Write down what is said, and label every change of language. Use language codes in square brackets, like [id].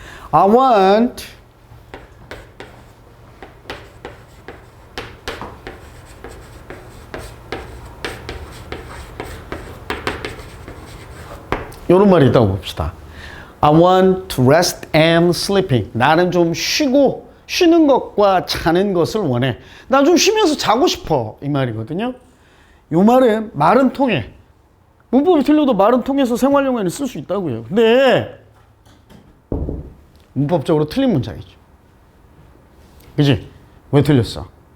[en] I want [ko] 이런 말이 있다고 봅시다. [en] I want to rest and sleeping. [ko] 나는 좀 쉬고, 쉬는 것과 자는 것을 원해. 난 좀 쉬면서 자고 싶어. 이 말이거든요. 이 말은 말은 통해. 문법이 틀려도 말은 통해서 생활용어에는 쓸 수 있다고요. 근데 문법적으로 틀린 문장이죠. 그지? 왜 틀렸어?